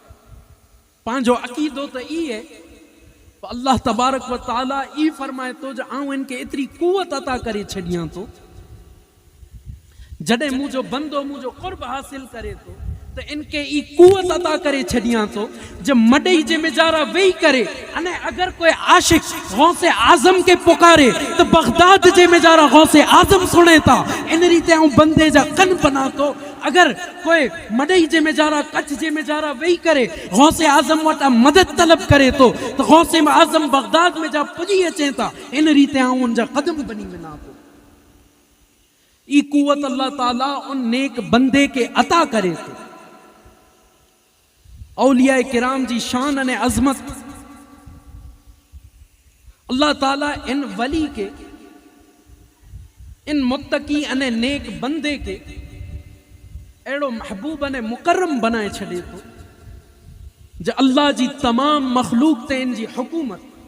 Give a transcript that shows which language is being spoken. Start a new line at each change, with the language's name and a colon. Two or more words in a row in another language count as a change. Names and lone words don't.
Kachhi: पांजो अकीदो तो ई है अल्लाह
Arabic: تبارك وتعالى
Kachhi: ई फरमाए तो जो आऊं इनके इतनी कुवत अता करे छड़िया तो जडे मुझो बंदो मुझो कुर्ब हासिल करे तो इनके ई कुवत अता करे छड़िया तो जब मडई जे में जारा वेही करे अने अगर कोई आशिक गौसे आजम के पुकारे तो बगदाद जे में जारा गौसे आजम सुने था। इन रीते आऊं बंदे जा कन बना तो अगर कोई मडई जे में जारा कच्छ जे में जारा वेही करे गौसे आजम वटा मदद तलब करे तो गौसे आजम बगदाद में जा पुजी अचे था। इन रीते आऊं उनजा कदम बनी वेना तो। ई कुवत अल्लाह ताला उन नेक बंदे के अता करे तो। اولیاء کرام جی شان نے عظمت اللہ تعالیٰ ان ولی کے ان متقی انے نیک بندے کے ایڑو محبوب نے مکرم بنائے چھڑے تو جو اللہ جی تمام مخلوق تے ان جی حکومت